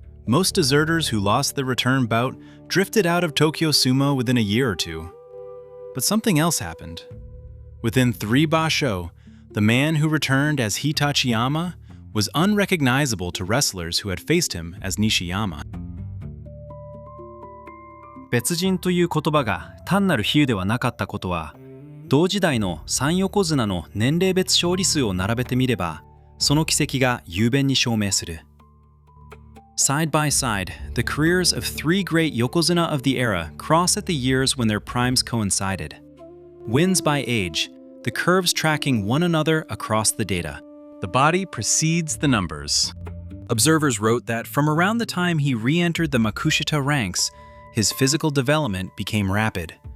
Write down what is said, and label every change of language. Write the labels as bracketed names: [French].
[English] Most deserters who lost the return bout drifted out of Tokyo Sumo within a year or two. But something else happened. Within 3 basho, the man who returned as Hitachiyama was unrecognizable to wrestlers who had faced him as Nishiyama. [Japanese] 別人という言葉が単なる比喩ではなかったことは、同時代の三横綱の年齢別勝利数を並べてみれば、その軌跡が雄弁に証明する。 [English] Side by side, the careers of 3 great Yokozuna of the era cross at the years when their primes coincided. Wins by age, the curves tracking one another across the data. The body precedes the numbers. Observers wrote that from around the time he re-entered the Makushita ranks, his physical development became rapid.